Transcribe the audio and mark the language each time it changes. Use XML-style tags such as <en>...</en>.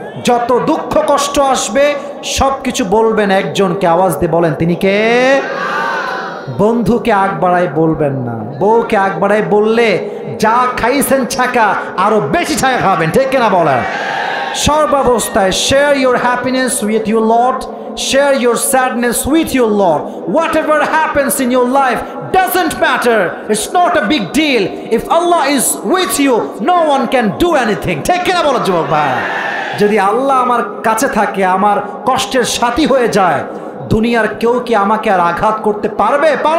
<bn>যত দুঃখ কষ্ট আসবে সব কিছু বলবেন একজনকে, আওয়াজ দিয়ে বলেন তিনি কে? বন্ধুকে আগ বাড়ায় বলবেন না, বউকে আগ বাড়ায় বললে যা খাইছেন ছাকা আরো বেশি ছাকা খাবেন, ঠিক কিনা বলেন? সর্বাবস্থায়</bn> <en>Share your happiness with your Lord, share your sadness with your Lord. Whatever happens in your life doesn't matter. It's not a big deal. If Allah is with you, no one can do anything. Take care of</en> <bn>যুবক ভাই। যদি আল্লাহ আমার কাছে থাকে, আমার কষ্টের সাথী হয়ে যায়, দুনিয়ার কেউ কি আমাকে আর আঘাত করতে পারবে?</bn>